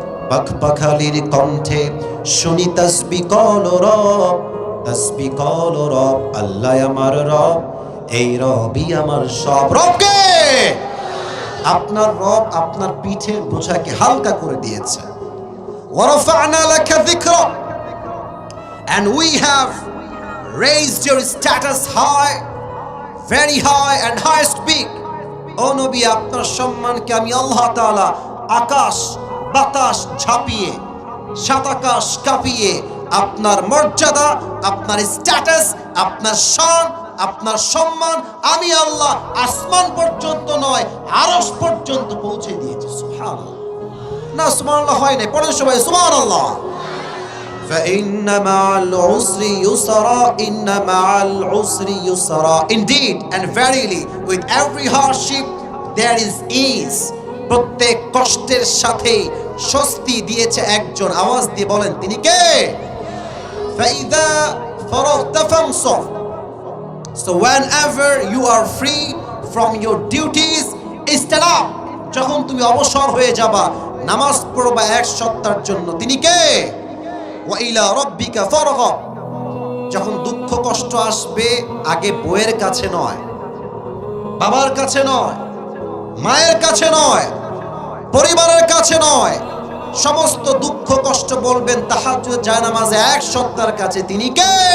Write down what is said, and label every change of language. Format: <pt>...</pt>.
<bn>পাখপাখালির কণ্ঠে শুনি তাসবিহ করো রব, তাসবিহ করো রব। আল্লাহ আমার রব, এই রবই আমার সব। রবকে, আপনার রব আপনার পিঠের বোঝাকে হালকা করে দিয়েছে।</bn> <ar>ওয়ারাফা'না লাকা যিকরাক,</ar> <en>and we have raised your status high, very high and highest peak.</en> <bn>ও নবী, আপনার সম্মানকে আমি আল্লাহ তাআলা আকাশ বাতাস ঝাঁপিয়ে, সাত আকাশ কাঁপিয়ে আপনার মর্যাদা, আপনার স্ট্যাটাস, আপনার শান, আপনার সম্মান আমি আল্লাহ আসমান পর্যন্ত নয় আরশ পর্যন্ত পৌঁছে দিয়েছি। সুবহানাল্লাহ। না সুবহানাল্লাহ হয় না, পড়েন সবাই সুবহানাল্লাহ।</bn> <ar>فإن مع العسر يسرا</ar> <en>إن مع العسر يسرا Indeed and verily with every hardship there is ease.</en> <bn>প্রত্যেক কষ্টের সাথে স্বস্তি দিয়েছে একজন। আওয়াজ দিয়ে বলেন তিনি কে?</bn> <ar>فإذا فرغت فانصب,</ar> <en>so whenever you are free from your duties stand up.</en> <bn>যখন তুমি অবসর হয়ে যাবা, নামাজ পড়বা এক সত্তার জন্য, তিনি কে?</bn> <ar>ওয়া ইলা রাব্বিকা ফারগাব,</ar> <bn>যখন দুঃখ কষ্ট আসবে আগে বউয়ের কাছে নয়, বাবার কাছে নয়, মায়ের কাছে নয়, পরিবারের কাছে নয়, সমস্ত দুঃখ কষ্ট বলবেন তাহাজ্জুদ জায়নামাজে এক সত্তার কাছে, তিনি কে?</bn>